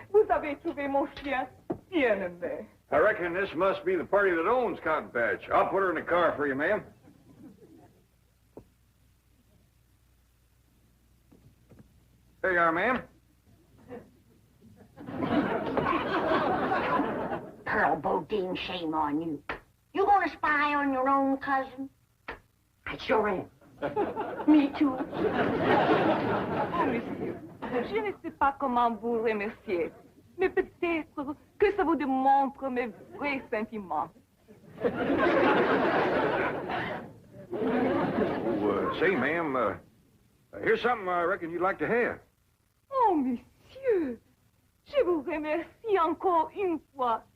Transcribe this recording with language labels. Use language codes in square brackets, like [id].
[fr] Vous avez trouvé mon chien bien aimé. [en] I reckon this must be the party that owns Cotton Patch. I'll put her in the car for you, ma'am. There you are, ma'am. Pearl Bodine, shame on you. You gonna spy on your own cousin? I sure am. Me too. [fr] Oh, monsieur, je ne sais pas comment vous remercier, mais peut-être que ça vous démontre mes vrais sentiments. [en] Say, ma'am, here's something I reckon you'd like to have. [fr] Oh, monsieur, je vous remercie encore une fois.